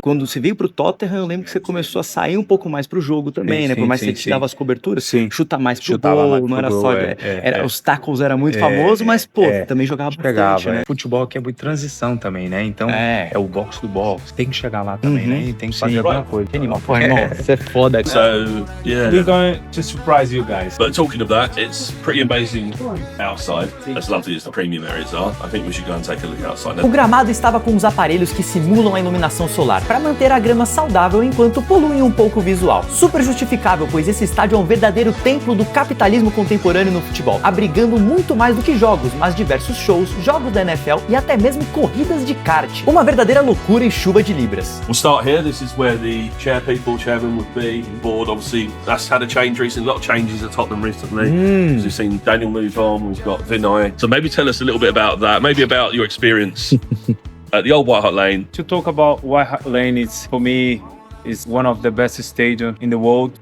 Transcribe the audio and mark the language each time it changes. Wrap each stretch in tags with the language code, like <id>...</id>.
<pt>Quando você veio pro Tottenham, eu lembro que você começou a sair um pouco mais pro jogo também, né? Por mais que você te dava as coberturas, chuta mais pro gol, não era só... Os tackles era muito famoso, mas, pô, também jogava bastante, né? Futebol aqui é muito transição também, né? Então, é o box do box. Tem que chegar lá também, né? E tem que fazer alguma coisa. Pô, irmão, você é foda.</pt> <en>So, yeah. We're going to surprise you guys. But talking of that, it's pretty amazing outside. As lovely as the premium areas are, I think we should go and take a look outside.</en> <pt>O gramado estava com os aparelhos que simulam a iluminação solar para manter a grama saudável enquanto poluem um pouco o visual. Super justificável, pois esse estádio é um verdadeiro templo do capitalismo contemporâneo no futebol, abrigando muito mais do que jogos, mas diversos shows, jogos da NFL e até mesmo corridas de kart. Uma verdadeira loucura e chuva de libras.</pt> <en>We'll start here. This is where the chairman would be. Board, obviously, that's had a change recently. A lot of changes at Tottenham recently. As we've seen Daniel move on, we've got Vinay. So maybe tell us a little bit about that, maybe about your experience at the old White Hart Lane. To talk about White Hart Lane, it's for me, is one of the best stadiums in the world.</en>